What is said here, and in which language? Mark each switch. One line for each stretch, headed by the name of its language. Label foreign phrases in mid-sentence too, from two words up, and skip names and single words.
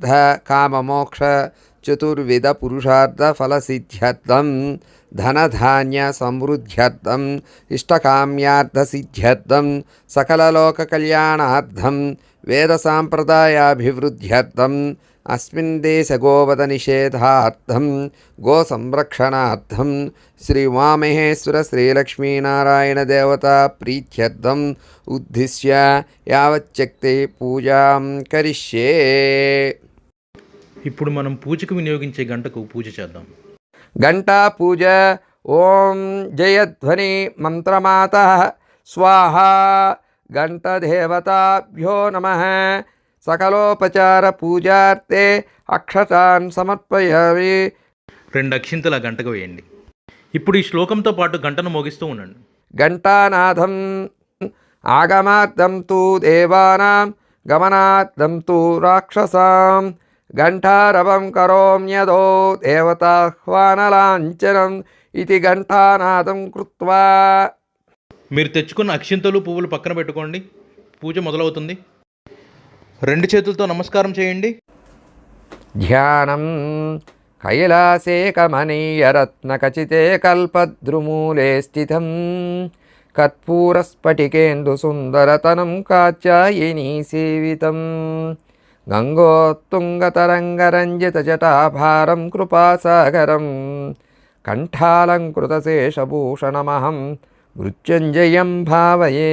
Sanskrit: కామమోక్ష చతుర్విధ పురుషార్థ ఫలసిద్ధ్యర్థం ధనధాన్య సమృద్ధ్యర్థం ఇష్టకామ్యార్థ సిద్ధ్యర్థం సకలలోక కళ్యాణార్థం వేద సాంప్రదాయాభివృద్ధ్యర్థం అస్మిన్ దేశ గోవధ నిషేధార్థం గో సంరక్షణార్థం శ్రీ ఉమామహేశ్వర శ్రీలక్ష్మీనారాయణ దేవతా ప్రీత్యర్థం ఉద్దిశ్య యావచ్చక్తి పూజాం కరిష్యే.
Telugu: ఇప్పుడు మనం పూజకు వినియోగించే గంటకు పూజ చేద్దాం.
Sanskrit: घंटा पूजा ओम जयध्वनि मंत्रमात स्वाहा घंटदेवताभ्यो नमः. सकलोपचार पूजार्थे अक्षतान् समर्पयामि.
Telugu: 2 అక్షింతల గంటకు వేయండి. ఇప్పుడు ఈ శ్లోకంతో పాటు గంటను మోగిస్తూ ఉండండి.
Sanskrit: घंटानादं आगमार्थं तु देवानां गमनार्थं तु राक्षसां घंटारवं करोम्यदो देवताह्वानलाञ्छनम् इति घंटानादं कृत्वा.
Telugu: మీరు తెచ్చుకున్న అక్షింతలు పువ్వులు పక్కన పెట్టుకోండి. పూజ మొదలవుతుంది. 2 చేతులతో నమస్కారం చేయండి.
Sanskrit: ధ్యానం కైలాసే కమనీయరత్నఖచితే కల్పద్రుమూలే స్థితం కర్పూరస్ఫటికేందుసుందరతనం కాత్యాయనీ సేవితం గంగోత్తుంగతరంగరంజితజటాభారం కృపాసాగరం కంఠాలంకృతశేషభూషణమహం మృత్యుంజయం భావయే.